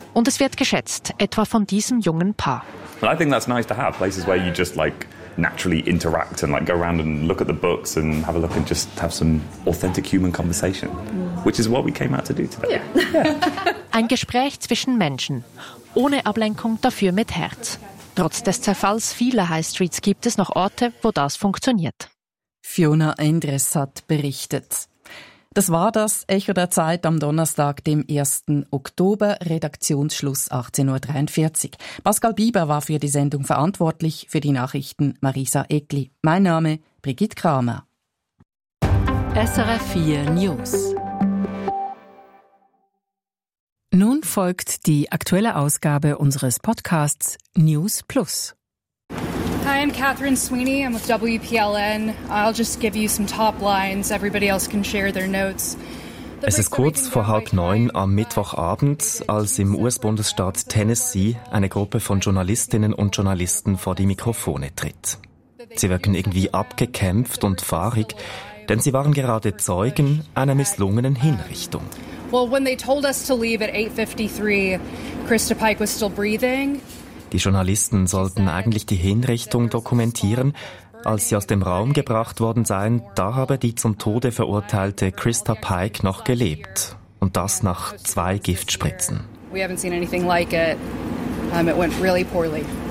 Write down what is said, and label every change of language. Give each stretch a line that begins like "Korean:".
German: Und es wird geschätzt, etwa von diesem jungen Paar.
English: Well, I think that's nice to have, places where you just like naturally interact and like go around and look at the books and have a look and just have some authentic human conversation, which is what we came out to do today. Yeah.
German: Ein Gespräch zwischen Menschen, ohne Ablenkung, dafür mit Herz. Trotz des Zerfalls vieler High Streets gibt es noch Orte, wo das funktioniert. Fiona Endres hat berichtet. Das war das Echo der Zeit am Donnerstag, dem 1. Oktober, Redaktionsschluss 18.43 Uhr. Pascal Bieber war für die Sendung verantwortlich, für die Nachrichten Marisa Egli. Mein Name, Brigitte Kramer. SRF 4 News. Nun folgt die aktuelle Ausgabe unseres Podcasts News Plus.
English: Hi, I'm Catherine Sweeney. I'm with WPLN. I'll just give you some top lines. Everybody else can share their notes.
German: Es ist kurz vor 8:30 am Mittwochabend, als im US-Bundesstaat Tennessee eine Gruppe von Journalistinnen und Journalisten vor die Mikrofone tritt. Sie wirken irgendwie abgekämpft und fahrig, denn sie waren gerade Zeugen einer misslungenen Hinrichtung.
English: Well, when they told us to leave at 8:53, Krista Pike was still breathing.
German: Die Journalisten sollten eigentlich die Hinrichtung dokumentieren. Als sie aus dem Raum gebracht worden seien, da habe die zum Tode verurteilte Krista Pike noch gelebt. Und das nach 2 Giftspritzen.
English: We haven't seen anything like it. It went really poorly.